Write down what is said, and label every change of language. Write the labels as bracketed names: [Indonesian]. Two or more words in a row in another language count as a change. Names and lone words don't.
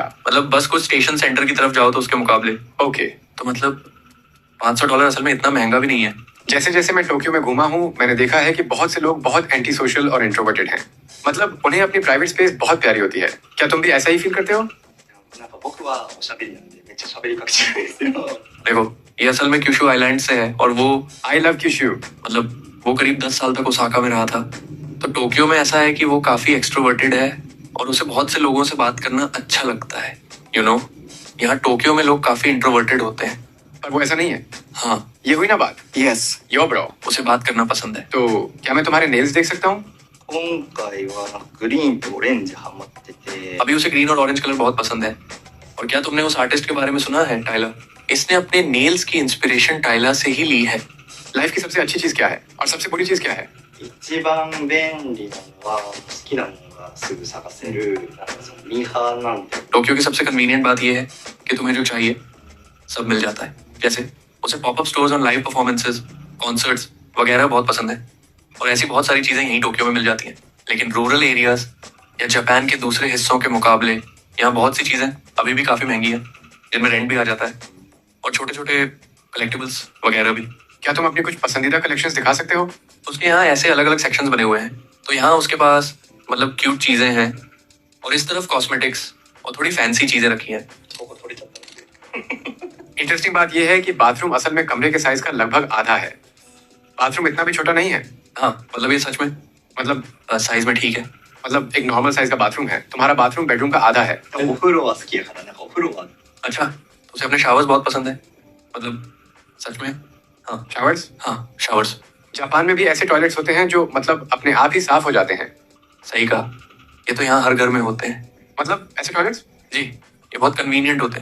[Hindi] मतलब बस कुछ स्टेशन सेंटर की तरफ जाओ तो उसके मुकाबले। ओके। तो मतलब $500 असल में इतना महंगा भी नहीं है। जैसे जैसे मैं टोक्यो में घूमा हूँ मैंने देखा है कि बहुत से लोग बहुत [English] anti social [Hindi] और इंट्रोवर्टेड हैं। मतलब उन्हें अपनी [English] private space [Hindi] बहुत प्यारी होती है। क्या तुम भी ऐसा ही फील करते हो? [Japanese] なんか僕はおしゃべりなんでめっちゃ喋りかけちゃうんですよ。 [Hindi] देखो, ये असल में क्यूशू आइलैंड से है और वो [English] I love क्यूशू। [Hindi] मतलब वो करीब 10 साल तक ओसाका में रहा था। तो टोक्यो में ऐसा है कि वो काफी एक्सट्रोवर्टेड है और उसे बहुत से लोगों से बात करना अच्छा लगता है। [English] you know, [Hindi] यहाँ टोक्यो में लोग काफी इंट्रोवर्टेड होते हैं। पर वो ऐसा नहीं है। हाँ, ये हुई ना बात। यस। [English] yo bro, [Hindi] उसे बात करना पसंद है। तो क्या मैं तुम्हारे नेल्स देख सकता हूँ? [Japanese] 今回はなんかグリーンとオレンジハマってて、 [Hindi] अभी उसे ग्रीन और [English] orange color [Hindi] बहुत पसंद है। और क्या तुमने उस आर्टिस्ट के बारे में सुना है, टाइलर? इसने अपने नेल्स की इंस्पिरेशन टाइलर से ही ली है। लाइफ की सबसे अच्छी चीज क्या है और सबसे बुरी चीज क्या है? [Japanese] 一番便利なのは好きなものがすぐ探せるなんかそのミーハーなんで。 [Hindi] टोक्यो की सबसे कन्वीनियंट बात यह है कि तुम्हें जो चाहिए सब मिल जाता है। जैसे उसे [English] popup stores [Hindi] और [English] live performances, concerts [Hindi] वगैरह बहुत पसंद है और ऐसी बहुत सारी चीजें यहीं टोक्यो में मिल जाती हैं। लेकिन [English] rural areas [Hindi] या जापान के दूसरे हिस्सों के मुकाबले यहाँ बहुत सी चीजें अभी भी काफी महंगी है, जिनमें रेंट भी आ जाता है और छोटे छोटे कलेक्टिबल्स वगैरह भी। क्या तुम अपनी कुछ पसंदीदा कलेक्शंस दिखा सकते हो? उसके यहाँ ऐसे अलग अलग सेक्शंस बने हुए हैं। तो यहाँ उसके पास मतलब क्यूट चीजें हैं और इस तरफ कॉस्मेटिक्स और थोड़ी फैंसी चीजें रखी हैं। [Japanese] そこ取れちゃったんで。 [Hindi] इंटरेस्टिंग बात यह है कि बाथरूम असल में कमरे के साइज का लगभग आधा है। बाथरूम इतना भी छोटा नहीं है। हाँ, मतलब ये सच में मतलब साइज में ठीक है। मतलब एक [English] normal size [Hindi] का बाथरूम है। तुम्हारा बाथरूम बेडरूम का आधा है। [Japanese] お風呂は好きやからなんかお風呂は [Hindi] अच्छा, तो उसे अपने शावर्स बहुत पसंद है। मतलब सच में? हाँ शावर्स? हाँ, शावर्स। जापान में भी ऐसे टॉयलेट्स होते हैं जो मतलब अपने आप ही साफ हो जाते हैं। सही कहा, ये तो यहाँ हर घर में होते हैं। मतलब ऐसे टॉयलेट्स? जी, ये बहुत कन्वीनियंट होते हैं।